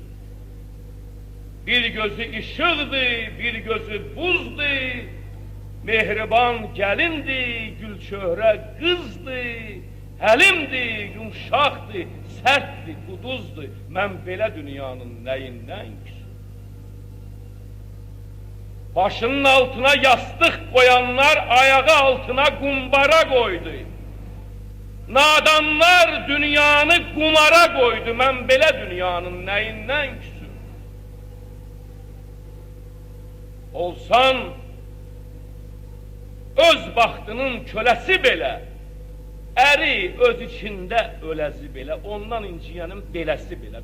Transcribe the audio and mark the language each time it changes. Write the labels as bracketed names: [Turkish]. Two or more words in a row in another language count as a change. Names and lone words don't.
[Azerbaijani] Bir gözü işıqdır, bir gözü buzdur, mehriban gəlindir, gülçöhrə qızdır, həlimdir, yumşaqdır, sərtdir, quduzdur. Mən belə dünyanın nəyindən küsüm. [Turkish] Başının altına yastık koyanlar ayağı altına kumbara koydu. Nadanlar dünyanı kumara koydu. [Azerbaijani] Ben belə dünyanın neyinden küsüm? Olsan öz baxtının köləsi belə, əri öz içində öləzi belə, ondan inciyənin beləsi belə.